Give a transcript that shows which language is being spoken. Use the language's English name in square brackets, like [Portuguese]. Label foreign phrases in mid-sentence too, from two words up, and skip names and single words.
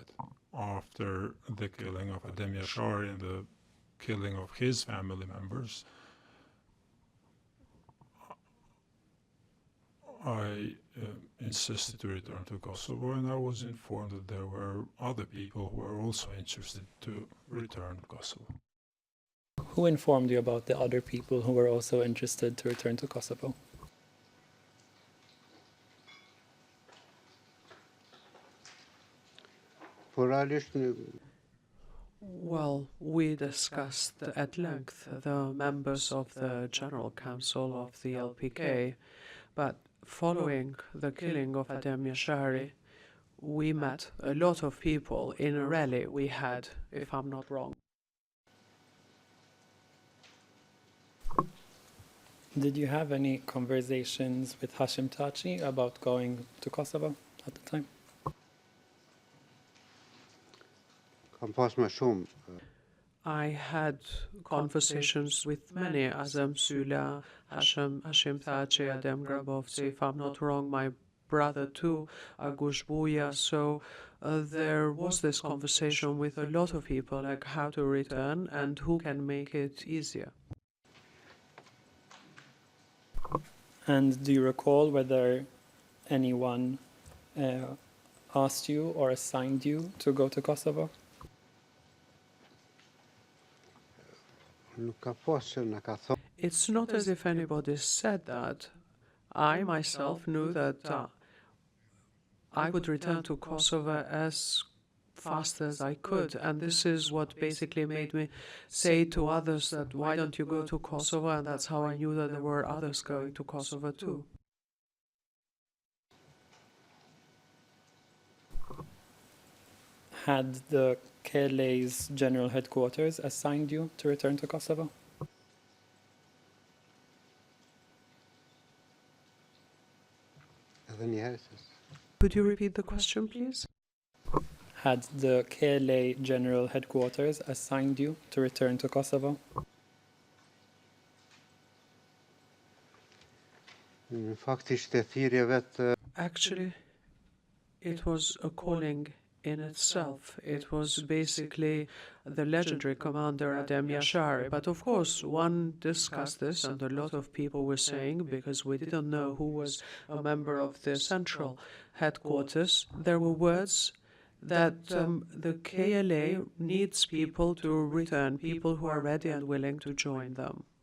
[English] After the killing of Adem Yashari and the killing of his family members, I insisted to return to Kosovo, and I was informed that there were other people who were also interested to return to Kosovo. Who informed you about the other people who were also interested to return to Kosovo? [Albanian] Po realisht [English] Well, we discussed at length the members of the General Council of the LPK, but following the killing of Adem Yashari, we met a lot of people in a rally we had, if I'm not wrong. Did you have any conversations with Hashim Thaçi about going to Kosovo at the time? [Albanian] kam pas më shumë. [English] I had conversations with many, Azam Sula, Hashim Thaçi, Adem Grabovci, if I'm not wrong, my brother too, Agus Buya. So there was this conversation with a lot of people, like how to return and who can make it easier. And do you recall whether anyone asked you or assigned you to go to Kosovo? [Albanian] Nuk ka pas që na ka thonë. [English] It's not as if anybody said that. I myself knew that I would return to Kosovo as fast as I could, and this is what basically made me say to others that why don't you go to Kosovo, and that's how I knew that there were others going to Kosovo too. Had the KLA's general headquarters assigned you to return to Kosovo? [Albanian] Edhe një herë se [English] Could you repeat the question, please? Had the KLA general headquarters assigned you to return to Kosovo? [Albanian] Faktiskt thirrja vet [English] Actually, it was a calling in itself. It was basically the legendary commander Adem Yashari. But of course, one discussed this, and a lot of people were saying, because we didn't know who was a member of the central headquarters, there were words that the KLA needs people to return, people who are ready and willing to join them.